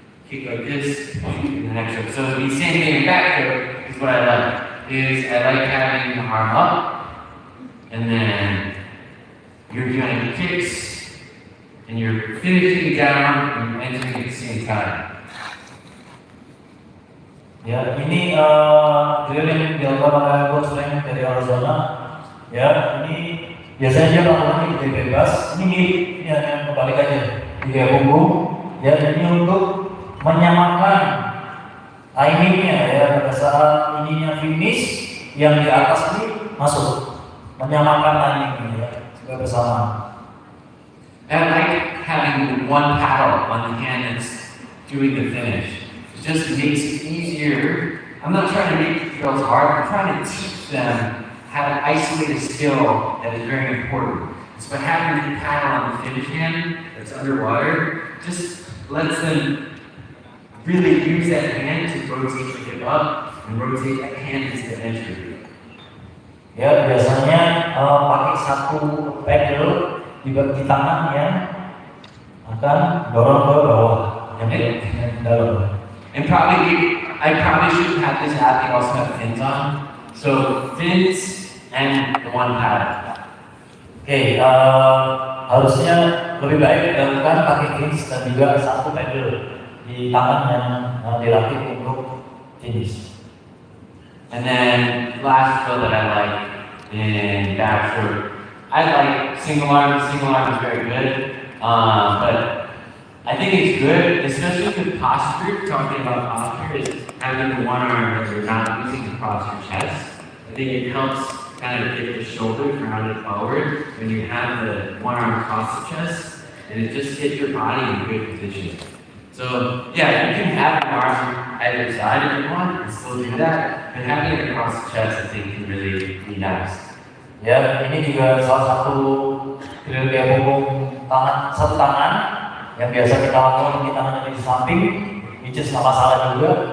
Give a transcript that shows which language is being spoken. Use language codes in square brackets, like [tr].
[en] Kick like this, shoot in the next stroke. So the same thing in back stroke is what I like, is I like having the arm up, and then you're doing kicks, and you're finishing down and entering at the same time. [id] Ya, ini drill yang dilakukan oleh coach Frank dari Arizona. Ya, ini biasanya dia lakukan di bebas. Ini yang kebalik aja, di punggung. Ya, ini untuk menyamakan timingnya ya pada saat ininya finish, yang di atas ini masuk, menyamakan timingnya ya, juga bersama. [en] I like having one paddle on the hand that's doing the finish. It just makes it easier I'm not trying to make the drills hard, I'm trying to teach them how to isolate a skill that is very important. So by having the paddle on the finish hand that's underwater, just lets them really use that hand to rotate the hip up and rotate that hand into the entry. [id] Ya, biasanya pakai satu pedal di tangan yang akan dorong ke bawah, yang dalam. [en] And I probably shouldn't have this athlete also have fins on. So fins and the one paddle. [id] Oke, harusnya lebih baik dilakukan pakai fins dan juga satu pedal di tangan yang dilatih untuk finish. [en] And then last drill that I like in backstroke, I like single arm. Single arm is very good, but I think it's good, especially with posture. Talking about posture is having the one arm that you're not using to cross your chest. I think it helps kind of get the shoulders rounded forward when you have the one arm across the chest, and it just hits your body in a good position. So yeah, you can have an arm either side if you want, and still do that, but having it across the chest I think can really be nice. [id] Ya, ini juga salah satu drill gaya punggung satu tangan yang biasa kita lakukan di tangan di samping, [en] which is [id] nggak masalah juga.